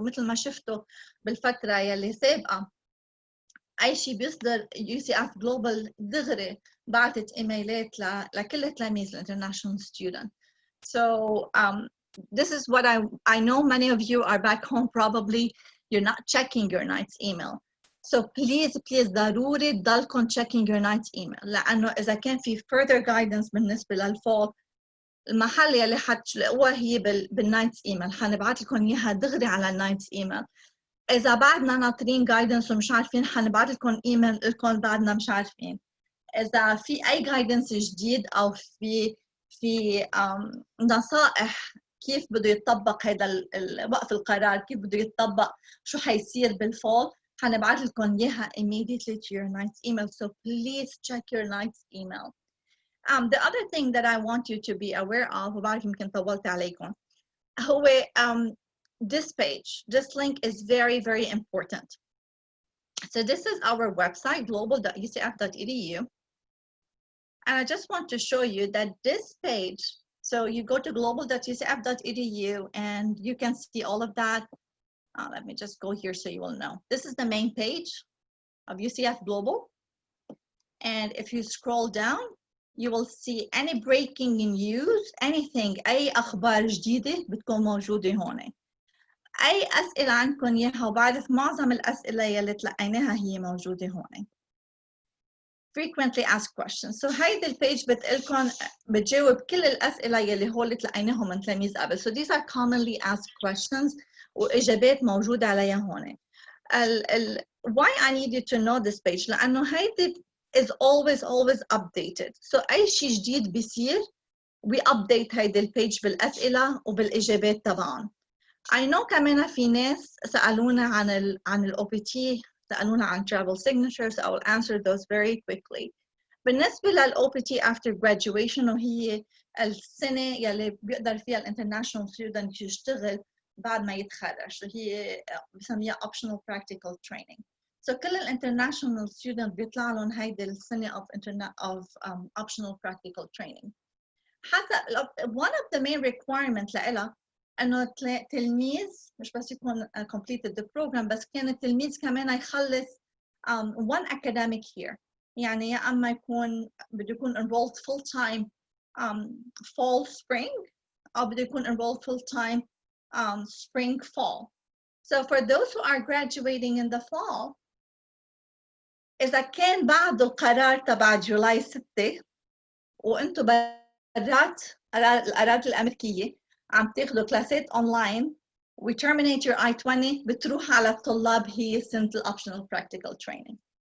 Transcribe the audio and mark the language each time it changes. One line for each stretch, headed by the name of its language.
Arabic: ومثل ما شفتوا بالفتره يلي سابقه اي شيء بيصدر UCF Global دغري بعثت ايميلات لكل التلاميذ الانترناشونال student.
English: So this is what I know many of you are back home, probably you're not checking your night's email. So please
Arabic: ضروري تضلكم
English: checking your night's email،
Arabic: لأنه إذا كان في
English: further guidance
Arabic: بالنسبة للفول المحل يلي حتلاقوها هي بالنايتس ايميل، حنبعث لكم اياها دغري على النايتس ايميل. إذا بعدنا ناطرين guidance ومش عارفين حنبعث لكم ايميل لكم بعدنا مش عارفين. إذا في أي guidance جديد أو في نصائح كيف بده يتطبق هذا وقف القرار، كيف بده يتطبق، شو حيصير بالفول، حنبعث لكم اياها
English: immediately to your night's email. So please check your night's email. The other thing that I want you to be aware of،
Arabic: وبعرف يمكن طولت عليكم، هو
English: this page, this link is very important. So this is our website, global.ucf.edu. And I just want to show you that this page, so you go to global.ucf.edu and you can see all of that. Let me just go here so you will know. This is the main page of UCF Global. And if you scroll down, you will see any breaking news, anything,
Arabic: أي أخبار جديدة بتكون موجودة هون. أي أسئلة عندكم إياها، وبعرف معظم الأسئلة يلي تلقيناها هي موجودة هون.
English: Frequently asked questions.
Arabic: So هيدي البيج بتقلكم بتجاوب كل الأسئلة يلي هول تلقيناهم من تلاميذ قبل.
English: So these are commonly asked questions
Arabic: وإجابات موجودة عليها هون.
English: Why I need you to know this page؟
Arabic: لأنه هيدي
English: is always updated.
Arabic: So أي شيء جديد بيصير
English: we update
Arabic: هيدي البيج بالأسئلة وبالإجابات تبعهم.
English: I know
Arabic: كمان في ناس سألونا عن ال OPT، سألونا عن
English: travel signatures. I will answer those very quickly.
Arabic: بالنسبة لل OPT
English: after graduation،
Arabic: وهي السنة يلي بيقدر فيها ال
English: international student
Arabic: يشتغل بعد ما يتخرج، وهي بسميها
English: optional practical training.
Arabic: So كل ال
English: international student
Arabic: بيطلع لهم هيدي السنة
English: of optional practical training.
Arabic: حسب
English: one of the main requirements
Arabic: لإلها إنه تلميذ مش بس يكون
English: completed the program،
Arabic: بس كان التلميذ كمان يخلص
English: one academic year.
Arabic: يعني يا أما بده يكون
English: enrolled full time fall spring،
Arabic: أو بده يكون
English: enrolled full time spring fall. So for those who are graduating in the fall،
Arabic: إذا كان بعد القرار تبع جولاي 6 وأنتم برات الأراضي الأمريكية عم تاخذوا كلاسات أونلاين،
English: we terminate your I-20
Arabic: بتروح على الطلاب هي سنة الoptional practical training.